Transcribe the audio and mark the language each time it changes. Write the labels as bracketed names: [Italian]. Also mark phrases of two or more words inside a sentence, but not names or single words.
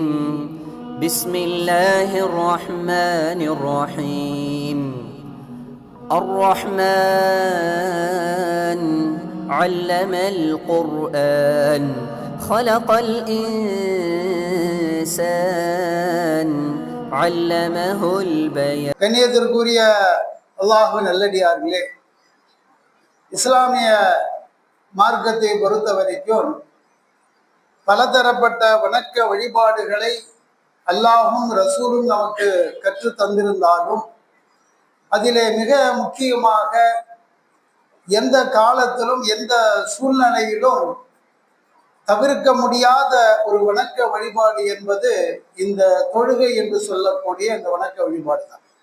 [Arabic] بسم الله الرحمن الرحيم. الرحمن علم القرآن خلق الإنسان علمه البيان. [Tamil] கண்ணியத்திற்குரிய அல்லாஹ்வின் நல்லடியார்களே, இஸ்லாமிய மார்க்கத்தை பொறுத்த வரைக்கும் பலதரப்பட்ட வணக்க வழிபாடுகளை அல்லாஹும் ரசூலும் நமக்கு கற்று தந்திருந்தாலும் அதிலே மிக முக்கியமாக எந்த காலத்திலும் எந்த சூழ்நிலையிலும் தவிர்க்க முடியாத ஒரு வணக்க வழிபாடு என்பது இந்த தொழுகை என்று சொல்லக்கூடிய இந்த வணக்க வழிபாடு தான்.